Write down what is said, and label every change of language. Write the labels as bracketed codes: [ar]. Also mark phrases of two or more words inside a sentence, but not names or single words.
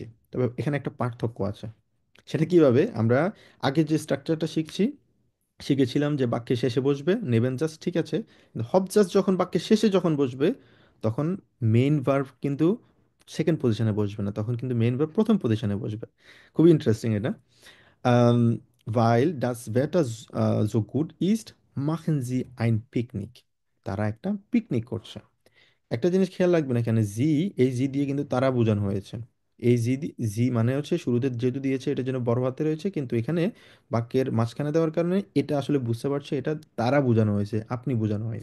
[bn] তবে এখানে একটা পার্থক্য আছে। সেটা কিভাবে? আমরা আগে যে স্ট্রাকচারটা শিখেছিলাম যে বাক্যের শেষে বসবে নেবেনজাস, ঠিক আছে, কিন্তু হবজাস যখন বাক্যের শেষে যখন বসবে, তখন [en] main verb [bn] কিন্তু [en] second position [bn] বসবে না, তখন কিন্তু [en] main verb [bn] প্রথম পজিশনে বসবে। খুবই ইন্টারেস্টিং এটা। [de] Weil das Wetter so gut ist, machen sie ein Picknick। [bn] তারা একটা পিকনিক করছে। একটা জিনিস খেয়াল রাখবেন, এখানে জি, এই জি দিয়ে কিন্তু তারা বোঝানো হয়েছে। এই জি মানে হচ্ছে শুরুতে যেহেতু দিয়েছে এটা যেন বড় হাতে রয়েছে, কিন্তু এখানে বাক্যের মাঝখানে দেওয়ার কারণে এটা আসলে বুঝতে পারছে এটা তারা বোঝানো হয়েছে, আপনি বোঝানো হয়নি।